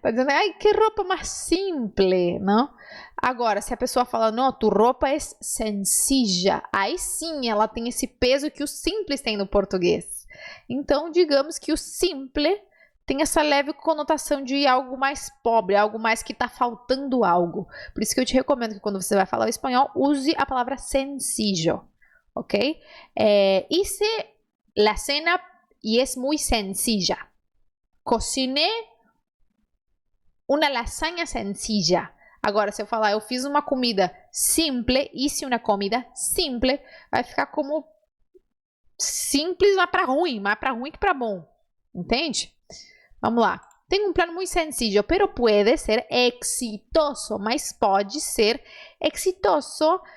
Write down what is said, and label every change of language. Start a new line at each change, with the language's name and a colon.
Portuguese: Tá dizendo, ai, que roupa mais simple, não? Agora, se a pessoa fala, não, tu roupa é sencilla, aí sim ela tem esse peso que o simples tem no português. Então, digamos que o simple tem essa leve conotação de algo mais pobre, algo mais que está faltando algo. Por isso que eu te recomendo que quando você vai falar o espanhol, use a palavra sencillo, ok?
Spanish: Hice la cena y es muy sencilla. Cociné una lasanha sencilla.
Portuguese: Agora, se eu falar, eu fiz uma comida simple,
Spanish: hice uma comida simple,
Portuguese: vai ficar como simples, mas para ruim que para bom. Entende? Vamos lá. Tenho um plano muito sencillo,
Spanish: pero puede ser exitoso,
Portuguese: mas pode ser exitoso.